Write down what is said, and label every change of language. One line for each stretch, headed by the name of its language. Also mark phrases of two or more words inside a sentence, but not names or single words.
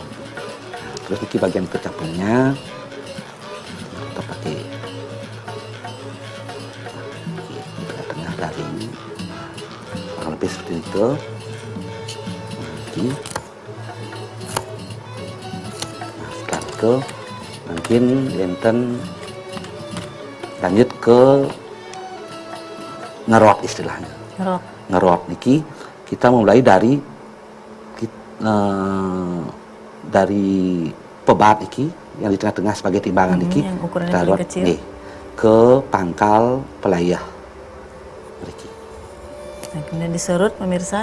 Indonesian: Terus niki bagian kecapungnya kita pakai tengah dari kurang lebih seperti itu. Niki. Nah, setelah itu mungkin enten lanjut ke ngerot istilahnya. Ngerot. Ngerot niki kita mulai dari pebat niki yang di tengah-tengah sebagai timbangan niki yang ukurannya kita paling rot kecil. nih ke pangkal pelayah niki. Nah, kemudian diserut pemirsa.